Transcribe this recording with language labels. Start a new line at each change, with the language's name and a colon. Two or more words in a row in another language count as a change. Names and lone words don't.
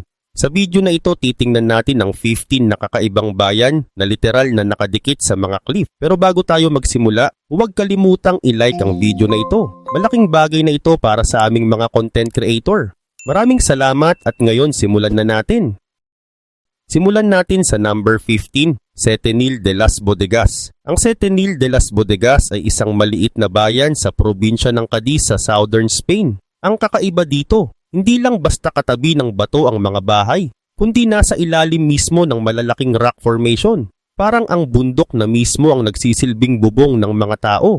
Filipino: Sa video na ito titingnan natin ang 15 na kakaibang bayan na literal na nakadikit sa mga cliff. Pero bago tayo magsimula, huwag kalimutang i-like ang video na ito. Malaking bagay na ito para sa aming mga
English: content creator.
Filipino: Maraming salamat at ngayon simulan na natin. Simulan natin sa number 15, Setenil de las Bodegas. Ang Setenil de las Bodegas ay isang maliit na bayan sa probinsya ng Cadiz sa
English: southern Spain.
Filipino: Ang kakaiba dito, hindi lang basta katabi ng bato ang mga bahay, kundi nasa ilalim mismo ng malalaking
English: rock formation.
Filipino: Parang ang bundok na mismo ang nagsisilbing bubong ng mga tao.